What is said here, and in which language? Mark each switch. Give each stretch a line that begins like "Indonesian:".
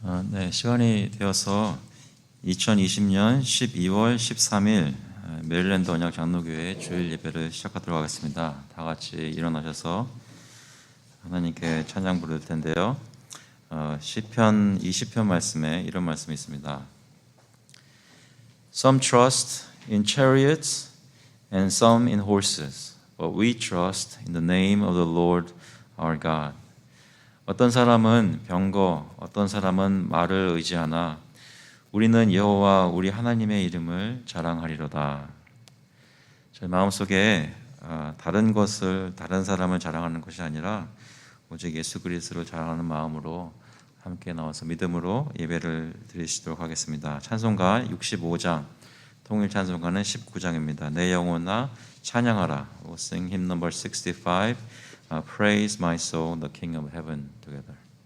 Korean: 네, 시간이 되어서 2020년 12월 13일 메릴랜드 언약 장로교회 주일 예배를 시작하도록 하겠습니다. 다 같이 일어나셔서 하나님께 찬양 부를 텐데요. 시편 20편 말씀에 이런 말씀이 있습니다.
English: Some trust in chariots and some in horses, but we trust in the name of the Lord our God.
Korean: 어떤 사람은 병거, 어떤 사람은 말을 의지하나 우리는 여호와 우리 하나님의 이름을 자랑하리로다. 저희 마음속에 다른 것을, 다른 사람을 자랑하는 것이 아니라 오직 예수 그리스도를 자랑하는 마음으로 함께 나와서 믿음으로 예배를 드리시도록 하겠습니다. 찬송가 65장, 통일 찬송가는 19장입니다. 내 영혼아 찬양하라.
English: We'll sing hymn number 65. Praise my soul, the King of Heaven together.